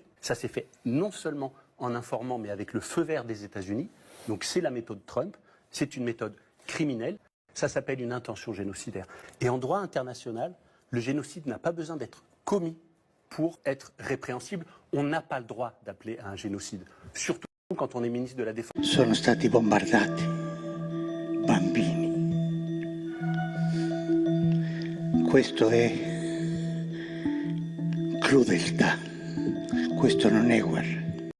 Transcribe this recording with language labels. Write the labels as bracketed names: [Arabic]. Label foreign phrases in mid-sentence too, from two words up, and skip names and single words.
[French] Ça s'est fait non seulement en informant, mais avec le feu vert des États-Unis. Donc c'est la méthode Trump. C'est une méthode criminelle. Ça s'appelle une intention génocidaire. Et en droit international, le génocide n'a pas besoin d'être commis pour être répréhensible. On n'a pas le droit d'appeler à un génocide, surtout quand on est ministre de la Défense. [Italian] Sono stati bombardati bambini. Questo è crudeltà. Questo non è guerra.